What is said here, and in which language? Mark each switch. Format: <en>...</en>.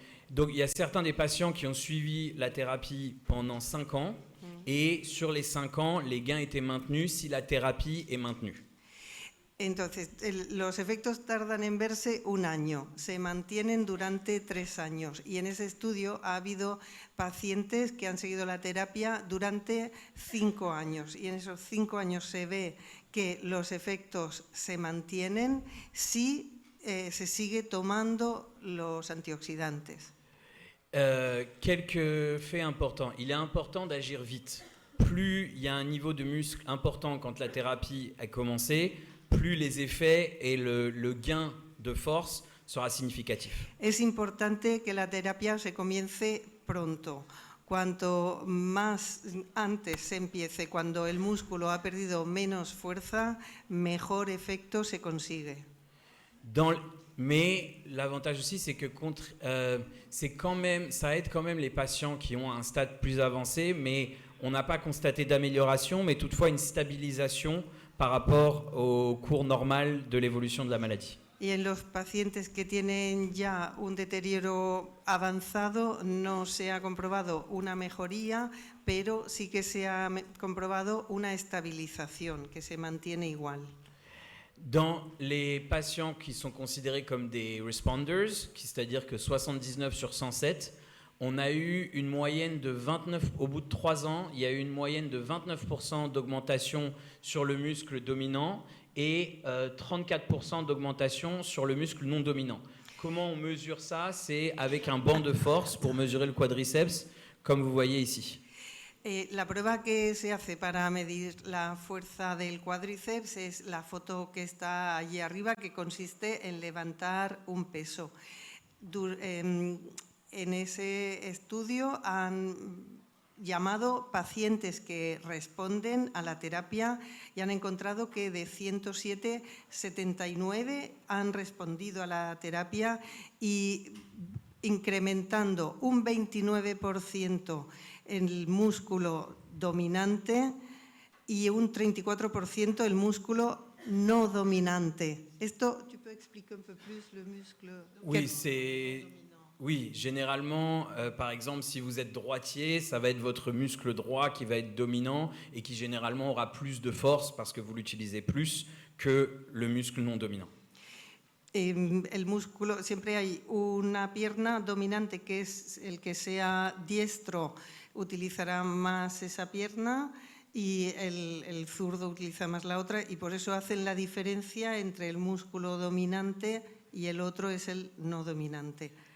<fr>Donc, il y a certains des patients qui ont suivi la thérapie pendant 5 ans. Et sur les 5 ans, les gains étaient maintenus si la thérapie est maintenue.</fr> <es>Entonces, los efectos tardan en verse un año, se mantienen durante 3 años y en ese estudio ha habido pacientes que han seguido la terapia durante 5 años y en esos 5 años se ve que los efectos se mantienen si se sigue tomando los antioxidantes.</es> <fr>Quelques faits importants. Il est important d'agir vite. Plus il y a un niveau de muscle important quand la thérapie a commencé, plus les effets et le gain de force sera significatif.</fr> <es>Es importante que la terapia se comience pronto. Cuanto más antes se empiece, cuando el músculo ha perdido menos fuerza, mejor efecto se consigue.</es> <fr>Mais l'avantage aussi, c'est que ça aide quand même les patients qui ont un stade plus avancé, mais on n'a pas constaté d'amélioration, mais toutefois une stabilisation par rapport au cours normal de l'évolution de la maladie.</fr> <es>Y en los pacientes que tienen ya un deterioro avanzado no se ha comprobado una mejoría, pero sí que se ha comprobado una estabilización, que se mantiene igual.</es> <fr>Dans les patients qui sont considérés comme des responders, c'est-à-dire que 79 sur 107, on a eu une moyenne de 29, au bout de 3 ans, il y a eu une moyenne de 29% d'augmentation sur le muscle dominant et 34% d'augmentation sur le muscle non dominant. Comment on mesure ça? C'est avec un banc de force pour mesurer le quadriceps, comme vous voyez ici.</fr> <es>La prueba que se hace para medir la fuerza del cuádriceps es la foto que está allí arriba, que consiste en levantar un peso. En ese estudio han llamado pacientes que responden a la terapia y han encontrado que de 107, 79 han respondido a la terapia y incrementando un 29% el músculo dominante y un 34% el músculo no dominante. Esto,</es> <fr>¿tu peux expliquer un peu plus le muscle? Oui, oui, généralement, par exemple, si vous êtes droitier, ça va être votre muscle droit qui va être dominant et qui généralement aura plus de force parce que vous l'utilisez plus que le muscle non dominant.</fr> <es>El músculo, siempre hay una pierna dominante que es el que sea diestro, utilizará más esa pierna y el zurdo utiliza más la otra y por eso hacen la diferencia entre el músculo dominante y el otro es el no dominante.</es>